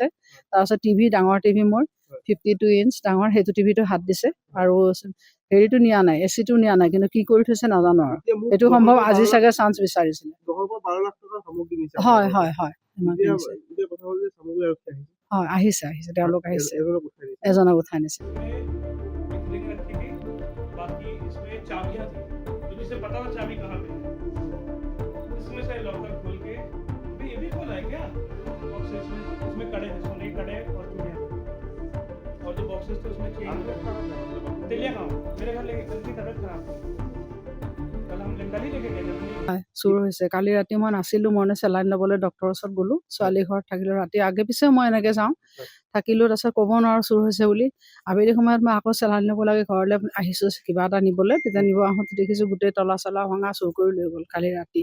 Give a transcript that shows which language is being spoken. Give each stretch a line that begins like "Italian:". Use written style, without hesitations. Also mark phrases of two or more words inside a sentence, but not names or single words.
Assamese: তাৰপিছত টিভি, ডাঙৰ টিভি মোৰ 52 ইঞ্চ ডাঙৰ, সেইটো টিভিটো হাত দিছে। আৰু হেৰিটো নিয়া নাই, AC টো নিয়া নাই, কিন্তু কি কৰি থৈছে নাজানো আৰু। এইটো সম্ভৱ আজি চাগে চান্স বিচাৰিছিলে। হয় হয় হয়, হয়, আহিছে, তেওঁলোক আহিছে, এজনক উঠাই নিছে।
Hindi: बाकी इसमें चाबियां थी, तो जिसे पता था चाबी कहाँ पे है। इसमें से लॉकर खोल के ये भी खोला है क्या बॉक्सेस में? उसमें कड़े थे, सोने के कड़े और चूड़ियाँ, और जो बॉक्सेस थे उसमें चेन। दिलिया कहाँ? मेरे घर लेके, उनकी तबीयत खराब थी, कल हम कल ही लेके गए थे।
Assamese: চুৰ হৈছে। কালি ৰাতি মই নাছিলোঁ, মই চেলাইন ল'বলৈ ডক্টৰৰ ওচৰত গ'লোঁ। ছোৱালী ঘৰত থাকিলোঁ, ৰাতি আগে পিছে মই এনেকৈ যাওঁ, থাকিলোঁ। তাৰপিছত ক'ব নোৱাৰোঁ চুৰ হৈছে বুলি। আবেলি সময়ত মই আকৌ চেলাইন ল'ব লাগে, ঘৰলৈ আহিছোঁ কিবা এটা নিবলৈ। তেতিয়া নিব আহোঁতে দেখিছোঁ গোটেই তলা চলা ভঙা, চুৰ কৰি লৈ গ'ল কালি ৰাতি।